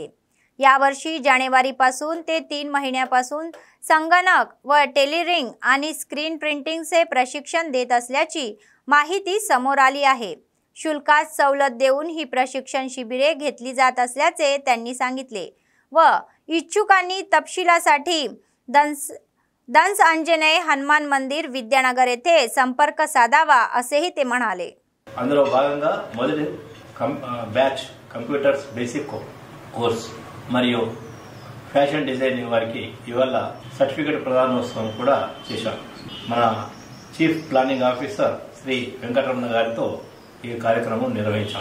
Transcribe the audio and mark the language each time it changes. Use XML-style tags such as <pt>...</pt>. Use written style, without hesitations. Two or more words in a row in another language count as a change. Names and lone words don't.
<mr>यावर्षी जानेवारीपासून ते 3 महिन्यापासून संगणक व टेलिरिंग आणि</mr> <en>screen printingचे</en> <mr>प्रशिक्षण देत असल्याची माहिती समोर आली आहे. शुल्कात सवलत देऊन ही प्रशिक्षण शिबिरे घेतली जात असल्याचे त्यांनी सांगितले व इच्छुकांनी तपशिलासाठी दंस अंजनेय हनुमान मंदिर विद्यानगर येथे संपर्क साधावा असेही ते म्हणाले.</mr> <te>అందులో భాగంగా మొదటి బ్యాచ్</te> <en>computers basic course</en> <te>మరియు</te> <en>fashion designing</en> <te>వారికి ఇవాళ సర్టిఫికేట్ ప్రదానోత్సవం కూడా చేశాం. మన</te> <en>chief planning officer</en> <te>శ్రీ వెంకటరమణ గారితో ఈ కార్యక్రమం నిర్వహించాం.</te>